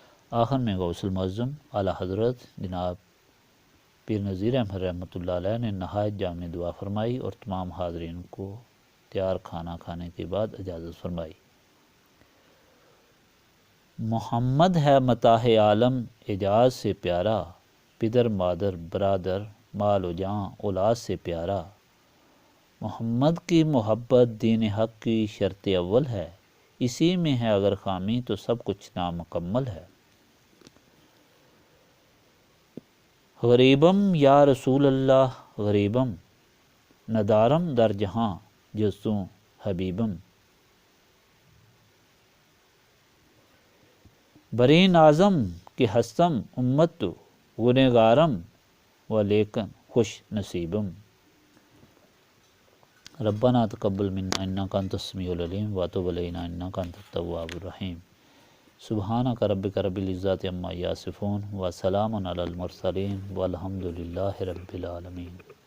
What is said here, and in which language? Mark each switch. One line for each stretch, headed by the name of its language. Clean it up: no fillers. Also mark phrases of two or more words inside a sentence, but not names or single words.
Urdu: آخر میں غوث المعظم اعلیٰ حضرت جناب پیر نذیر احمد
Arabic: رحمۃ اللہ علیہ
Urdu: نے نہایت جامع دعا فرمائی اور تمام حاضرین کو تیار کھانا کھانے کے بعد اجازت فرمائی۔ محمد ہے متاع عالم اعجاز سے پیارا، پدر مادر برادر مال و جاں اولاد سے پیارا۔ محمد کی محبت دین حق کی شرط اول ہے، اسی میں ہے اگر خامی تو سب کچھ نامکمل ہے۔
Persian: غریبم
Arabic: یا رسول اللہ
Persian: غریبم، ندارم در جہاں جزتوں حبیبم۔ بری نازم کہ ہستم امت تو گنہگارم و لیکن خوش نصیبم۔
Arabic: ربنا تقبل منا انک انت السمیع العلیم وتب علینا انک انت التواب الرحیم۔ سبحانک ربک رب العزۃ عما یصفون وسلام علی المرسلین والحمد للہ رب العالمین۔